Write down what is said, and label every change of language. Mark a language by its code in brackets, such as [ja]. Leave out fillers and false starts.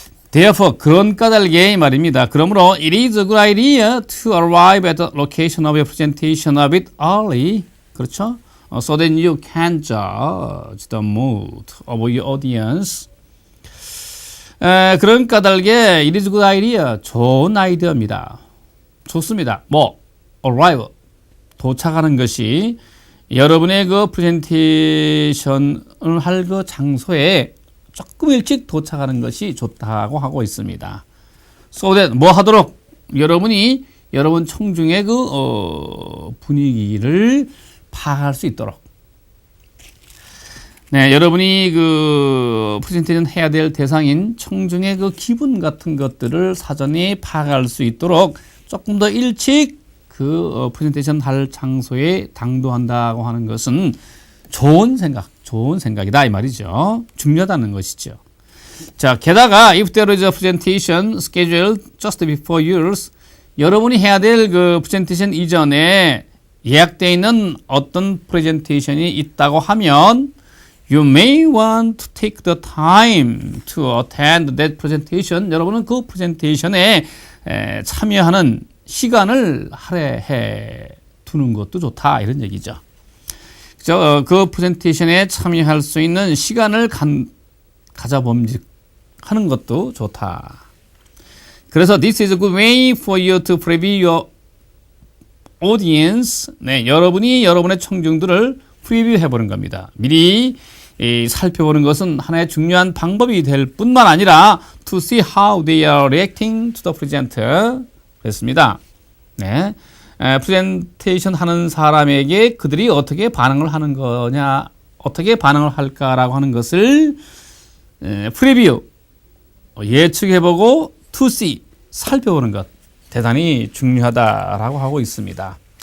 [ko] Therefore, 그런 까닭에 말입니다. 그러므로 [en] it is a good idea to arrive at the location of your presentation a bit early. [ko] 그렇죠? [en] So that you can judge the mood of your audience. [ko] 그런 까닭에 [en] it is a good idea, [ko] 좋은 아이디어입니다. 좋습니다. arrive, 도착하는 것이 여러분의 그 프레젠테이션을 할 그 장소에 조금 일찍 도착하는 것이 좋다고 하고 있습니다. [en] So that, 하도록? [ko] 여러분이 여러분 청중의 그 분위기를 파악할 수 있도록. 네, 여러분이 그 프레젠테이션 해야 될 대상인 청중의 그 기분 같은 것들을 사전에 파악할 수 있도록 조금 더 일찍 그 프레젠테이션 할 장소에 당도한다고 하는 것은 좋은 생각이다 이 말이죠. 중요하다는 것이죠. [en] 자, 게다가 if there is a presentation scheduled just before yours, [ko] 여러분이 해야 될 그 프레젠테이션 이전에 예약되어 있는 어떤 프레젠테이션이 있다고 하면 [en] you may want to take the time to attend that presentation. [ko] 여러분은 그 프레젠테이션에 참여하는 시간을 할애해 두는 것도 좋다 이런 얘기죠. 그 프레젠테이션에 참여할 수 있는 시간을 가져봄직하는 것도 좋다. 그래서 [en] this is a good way for you to preview your audience. [ko] 네, 여러분이 여러분의 청중들을 프리뷰 해보는 겁니다. 미리 살펴보는 것은 하나의 중요한 방법이 될 뿐만 아니라 [en] to see how they are reacting to the presenter. [ko] 그랬습니다. 네, 프레젠테이션 하는 사람에게 그들이 어떻게 반응을 하는 거냐, 어떻게 반응을 할까라고 하는 것을 프리뷰, 예측해보고 to see, 살펴보는 것 대단히 중요하다라고 하고 있습니다.